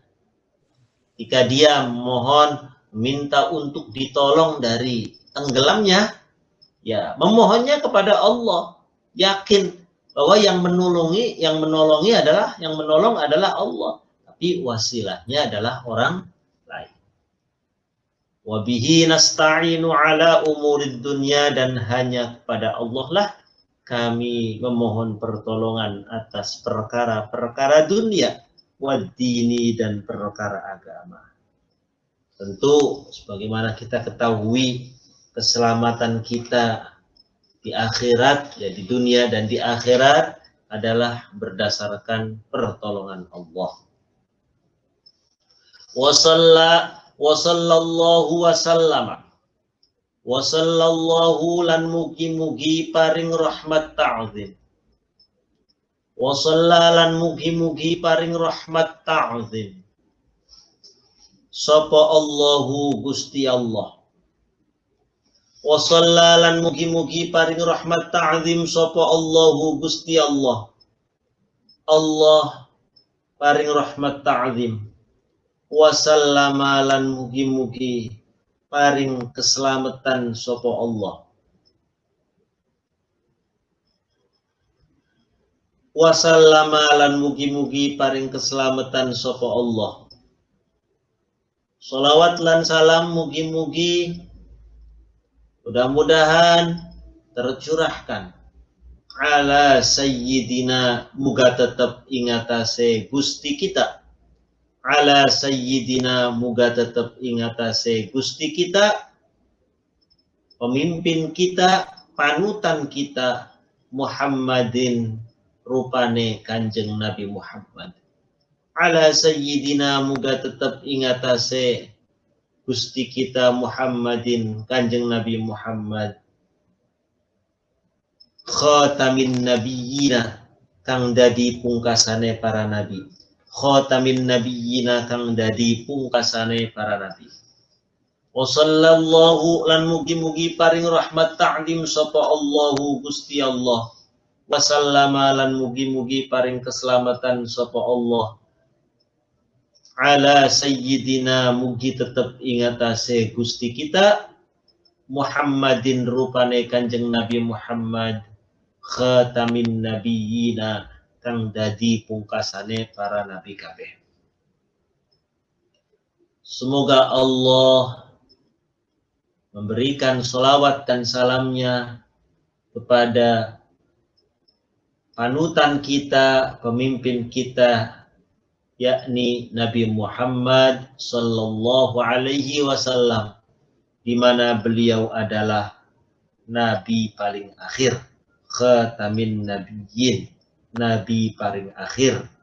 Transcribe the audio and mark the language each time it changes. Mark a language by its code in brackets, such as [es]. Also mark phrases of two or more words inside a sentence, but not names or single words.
[id] Jika dia mohon, minta untuk ditolong dari tenggelamnya, ya memohonnya kepada Allah, yakin bahwa yang menolong adalah Allah, tapi wasilahnya adalah orang lain. [ar] Wabihi nasta'inu ala umurid dunya, [id] dan hanya kepada Allah lah kami memohon pertolongan atas perkara-perkara dunia, waddini dan perkara agama. Tentu sebagaimana kita ketahui, keselamatan kita di akhirat, ya di dunia dan di akhirat, adalah berdasarkan pertolongan Allah. [ar] Wa sallallahu wasallama wa sallallahu [jv] lan mugi-mugi paring rahmat ta'zim. [ar] Wa sallalan [jv] mugi-mugi paring rahmat ta'zim sapa Allahu Gusti Allah [ar] Wa sallalan [jv] mugi-mugi paring rahmat ta'zim sapa Allahu Gusti Allah. Allah paring rahmat ta'zim. [ar] Wa sallama [jv] lan mugi-mugi paring keselamatan sapa Allah. [ar] Wa sallama [jv] lan mugi-mugi paring keselamatan sapa Allah. Sholawat lan salam mugi-mugi [id] mudah-mudahan tercurahkan [ar] ala sayyidina, [jv] muga tetap ingatase Gusti kita. [ar] Ala sayyidina, [jv] muga tetap ingatase Gusti kita, pemimpin kita, panutan kita, Muhammadin, rupane Kanjeng Nabi Muhammad. [ar] Ala sayyidina, [jv] muga tetap ingatase Gusti kita Muhammadin, Kanjeng Nabi Muhammad, [ar] khatamin nabiyyina, [jv] kang dadi pungkasane para nabi. [ar] Khatamin nabiyyina, [jv] kang dadi pungkasane para nabi. [ar] Wa sallallahu [jv] lan mugi-mugi paring rahmat ta'zim sapa Allahu Gusti Allah. [ar] Wa sallama [jv] lan mugi-mugi paring keselamatan sapa Allah. [ar] Ala sayyidina, [jv] mugi tetap ingatase Gusti kita Muhammadin, rupane Kanjeng Nabi Muhammad, [ar] khatamin nabiyyina, [jv] kang dadi pungkasane para nabi kabeh. [id] Semoga Allah memberikan sholawat dan salamnya kepada panutan kita, pemimpin kita, yakni Nabi Muhammad [ar] sallallahu alaihi wasallam, [id] di mana beliau adalah nabi paling akhir, [ar] khatamin nabiyyin, [id] nabi paling akhir.